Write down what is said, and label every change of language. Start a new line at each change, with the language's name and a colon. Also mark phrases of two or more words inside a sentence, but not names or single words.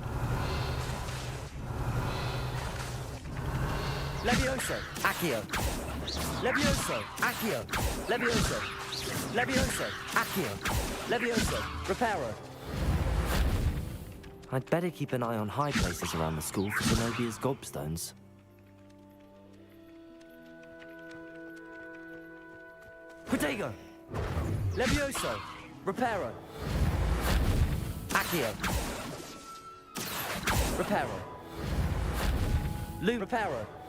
English: Levioso! Accio! Levioso! Accio! Levioso! Levioso! Accio! Levioso! Reparo! I'd better keep an eye on high places around the school for Zenobia's gobstones. Protego! Levioso! Reparo! Accio! Reparo! Reparo!